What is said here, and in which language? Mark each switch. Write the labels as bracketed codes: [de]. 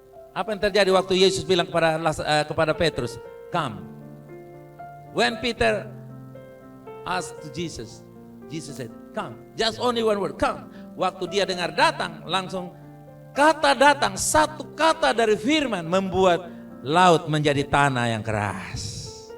[id] Apa yang terjadi waktu Yesus bilang kepada Petrus? [en] Come. When Peter asked to Jesus said, come. Just only one word, come. [id] Waktu dia dengar datang, langsung kata datang, satu kata dari firman membuat laut menjadi tanah yang keras.